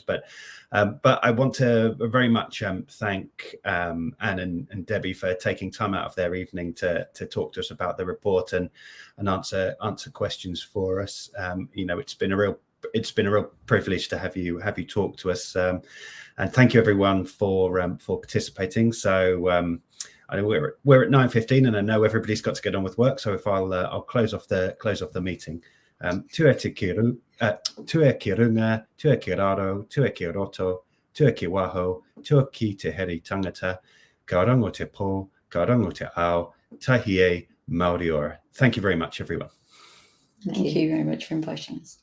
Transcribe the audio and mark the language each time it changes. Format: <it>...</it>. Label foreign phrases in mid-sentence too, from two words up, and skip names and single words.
<en>But I want to very much thank Anne and Debbie for taking time out of their evening to talk to us about the report and answer questions for us. It's been a real privilege to have you talk to us, and thank you everyone for participating. So I know we're at 9:15, and I know everybody's got to get on with work. So if I'll close off the meeting.</en> <mi>Tu e kirunga, tu e kiraro, tu e kiroto, tu e kiwaho, tu ki te heri tangata, ka rango te po, ka rango te ao, tahi e Maori ora.</mi> <en>Thank you very much, everyone. Thank you very much for inviting us.</en>